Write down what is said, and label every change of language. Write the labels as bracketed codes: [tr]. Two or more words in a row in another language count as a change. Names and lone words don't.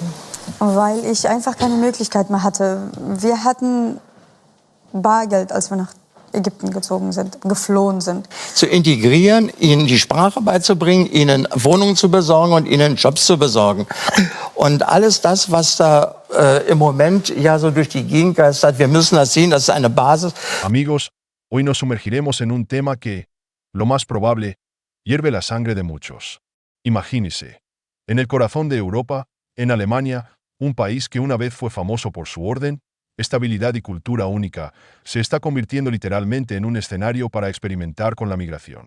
[de] Weil ich einfach keine Möglichkeit mehr hatte. Wir hatten Bargeld, als wir nach Ägypten geflohen sind. Zu integrieren, ihnen die Sprache beizubringen, ihnen Wohnungen zu besorgen und ihnen Jobs zu besorgen. Und alles das, was da im Moment ja so durch die Gegend geistert, wir müssen das sehen, das ist eine Basis. [es] Amigos, hoy nos sumergiremos en un tema que, lo más probable, hierve la sangre de muchos. Imagínese, en el corazón de Europa, en Alemania, un país que una vez fue famoso por su orden, estabilidad y cultura única, se está convirtiendo literalmente en un escenario para experimentar con la migración.